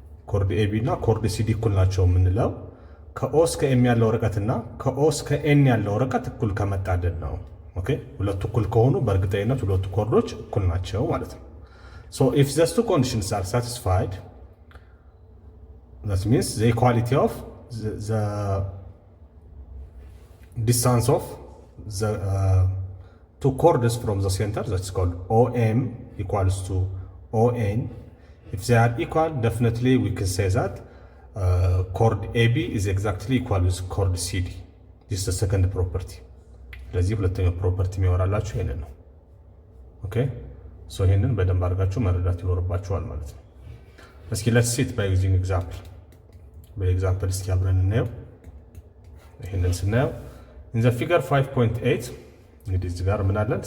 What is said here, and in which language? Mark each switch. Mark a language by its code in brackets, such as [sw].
[am] ኮርድ ኤቢ እና ኮርድ ሲዲ እኩል ናቸው የምንለው ከኦ እስከ ኤም ያለው ርቀት እና ከኦ እስከ ኤን ያለው ርቀት እኩል ከመጣልን ነው። ኦኬ ሁለቱ እኩል ከሆኑ በእርግጠኝነት ሁለቱ ኮርዶች እኩል ናቸው ማለት ነው። [en] ሶ ኢፍ ዘ ቱ ኮንዲሽንስ አር ሳቲስፋይድ that means the equality of the distance of the two chords from the center, that's called OM equals to ON. If they are equal, definitely we can say that chord AB is exactly equal with chord CD. This is the second property. [am] ስለዚህ ሁለተኛው ፕሮፐርቲ የሚወራላችሁ ይሄንን ነው። ኦኬ ሶ ይሄንን በደንብ አድርጋችሁ መረዳት ይኖርባችኋል ማለት ነው። እስኪ [en] let's see it by using example. [am] በኤግዛምፕል እስኪ አብረን እናየው። ይሄንን ስናየው [en] in the figure 5.8 [am] እንግዲህ እዚህ ጋር ምን አለን?